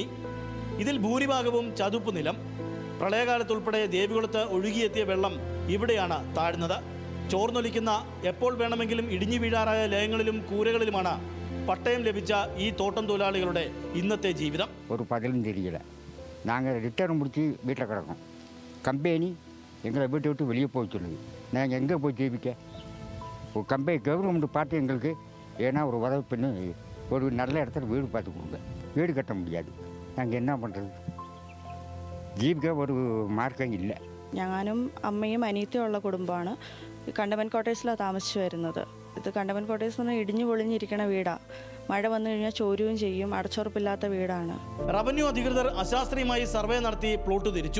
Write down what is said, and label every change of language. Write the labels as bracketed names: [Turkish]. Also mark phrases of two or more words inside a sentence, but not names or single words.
[Malayalam] ഇതിൽ ഭൂരിഭാഗവും ചതുപ്പ് നിലം. പ്രളയകാലത്തുൾപ്പെടെ ദേവികുളത്ത് ഒഴുകിയെത്തിയ വെള്ളം ഇവിടെയാണ് താഴ്ന്നത്. ചോർന്നൊലിക്കുന്ന, എപ്പോൾ വേണമെങ്കിലും ഇടിഞ്ഞു വീഴാറായ ലയങ്ങളിലും കൂരകളിലുമാണ് പട്ടയം ലഭിച്ച ഈ തോട്ടം തൊഴിലാളികളുടെ ഇന്നത്തെ ജീവിതം. [Tamil] ഒരു 15 தெரியல. நாங்கள் ரிட்டர்ன் முடிச்சு வீட்டில் கிடக்கோம். கம்பெனி எங்களை வீட்டை விட்டு வெளியே போய் சொல்லுது. நாங்கள் எங்கே போய் ஜெயிப்பிக்க? ஒரு கம்பெனி கவர்மெண்ட் பார்த்து எங்களுக்கு ஏன்னா ஒரு உதவி பண்ணி ஒரு நல்ல இடத்துல வீடு பார்த்து கொடுங்க. வீடு கட்ட முடியாது. நாங்கள் என்ன பண்ணுறது? [Malayalam] ജീവിക്കാൻ ഒരു മാർഗം ഇല്ല. ഞാനും അമ്മയും അനിയത്തിയും ഉള്ള കുടുംബമാണ്. കണ്ടമൻ കോട്ടേഴ്സിലാണ് താമസിച്ചു വരുന്നത്. ഇത് കണ്ടമൻ കോട്ടേഴ്സ് എന്ന് ഇടിഞ്ഞു പൊളിഞ്ഞിരിക്കണ വീടാണ്. മഴ വന്നു കഴിഞ്ഞാൽ ചോരുകയും ചെയ്യും. അടച്ചുറപ്പില്ലാത്ത വീടാണ്. റവന്യൂ അധികൃതർ അശാസ്ത്രീയമായി സർവേ നടത്തി പ്ലോട്ട് തിരിച്ചു.